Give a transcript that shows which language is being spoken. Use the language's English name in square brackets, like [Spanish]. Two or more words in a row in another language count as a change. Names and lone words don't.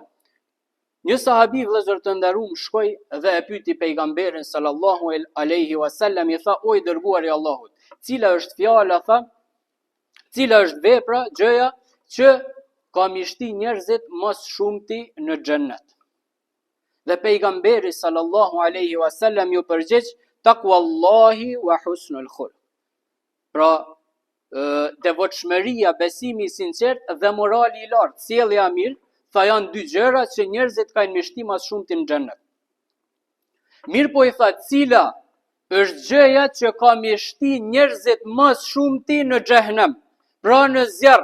[Albanian] Një sahabi vëllezër të nderuam shkoi dhe e pyeti pejgamberin [Arabic] صلى الله عليه وسلم, [Albanian] i tha: o i dërguari i Allahut, cila është fjala, tha, cila është vepra, gjëja që ka mishti njerëzit mos shumti në xhennet? Dhe pejgamberi [Arabic] صلى الله عليه وسلم [Albanian] ju përgjigj: [Arabic] تقوى الله وحسن الخلق. [Albanian] Pra, devotshmëria, besimi i sinqert dhe morali i lartë, sjellja e mirë, tha janë dy gjëra që njerëzit kanë mishti mas shumti në xhennet. Mirë po i tha, cila është gjëja që ka mishti njerëzit mas shumti në xhehenem, pra në zjarr?